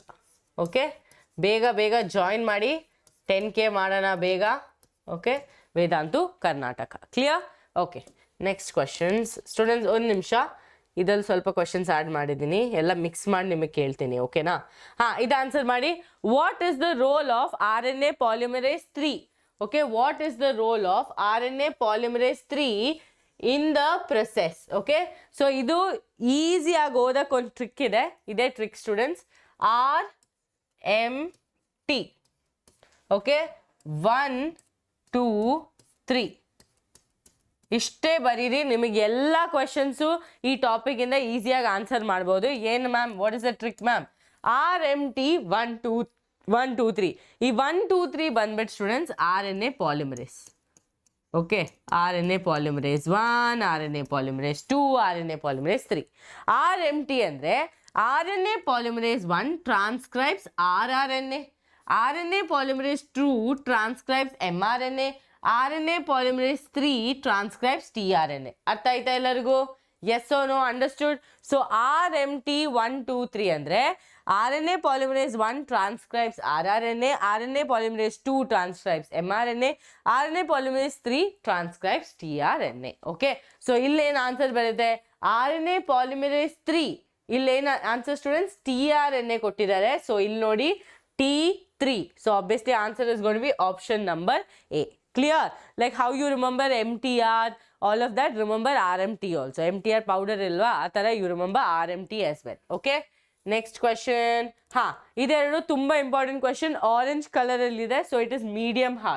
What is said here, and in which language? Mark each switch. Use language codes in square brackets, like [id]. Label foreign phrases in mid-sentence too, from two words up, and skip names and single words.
[kn] Okay, ಬೇಗ join ಮಾಡಿ, 10K ಮಾಡೋಣ ಬೇಗ. [en] Okay, Vedantu Karnataka. Clear? Okay, next questions students. [kn] ಒಂದು ನಿಮಿಷ, ಇದ್ರಲ್ಲಿ ಸ್ವಲ್ಪ [en] questions add [kn] ಮಾಡಿದ್ದೀನಿ, ಎಲ್ಲ ಮಿಕ್ಸ್ ಮಾಡಿ ನಿಮಗೆ ಕೇಳ್ತೀನಿ. ಓಕೆನಾ? ಹಾಂ, ಇದು ಆನ್ಸರ್ ಮಾಡಿ. [en] What is the role of RNA polymerase 3? Okay, what is the role of RNA polymerase 3 in the process? Okay, so [kn] ಇದು ಈಸಿಯಾಗಿ ಓದಕ್ಕೆ ಒಂದು ಟ್ರಿಕ್ ಇದೆ. [en] ಇದೇ trick students, RMT. [kn] ಓಕೆ, 1 2 3 ಇಷ್ಟೇ ಬರೀರಿ. ನಿಮಗೆ ಎಲ್ಲ ಕ್ವೆಶನ್ಸು ಈ ಟಾಪಿಕಿಂದ ಈಸಿಯಾಗಿ ಆನ್ಸರ್ ಮಾಡ್ಬೋದು. [en] ಏನು ma'am, what is the trick ma'am? RMT 1 2 3. [kn] ಈ 1 2 3 ಬಂದ್ಬಿಟ್ಟು [en] students RNA polymerase. Okay, RNA polymerase 1, RNA polymerase 2, RNA polymerase 3. RMT ಅಂದರೆ RNA polymerase 1 transcribes rRNA, RNA polymerase 2 transcribes mRNA, RNA polymerase 3 transcribes tRNA. [kn] ಅರ್ಥ ಆಯ್ತಾ ಎಲ್ಲರಿಗೂ? [en] Yes or no? Understood? So RMT 1 2 3 ಅಂದರೆ RNA polymerase 1 transcribes rRNA, RNA polymerase 2 transcribes mRNA, RNA polymerase 3 transcribes tRNA. Okay, so [kn] ಇಲ್ಲೇನು ಆನ್ಸರ್ ಬರುತ್ತೆ? [en] RNA polymerase 3. [kn] ಇಲ್ಲೇನು ಆನ್ಸರ್ ಸ್ಟೂಡೆಂಟ್ಸ್? tRNA ಕೊಟ್ಟಿದ್ದಾರೆ. ಸೊ ಇಲ್ಲಿ ನೋಡಿ, T3. [en] So obviously answer is going to be option number A. Clear? Like how you remember MTR, all of that, remember RMT also. MTR powder [kn] ಇಲ್ವಾ, ಅತರ [en] you remember RMT as well. Okay? Next question. Ha, [kn] ಇದೆರಡು ತುಂಬಾ [en] important question. Orange color [kn] ಅಲ್ಲಿ ಇದೆ, [en] so it is medium hard.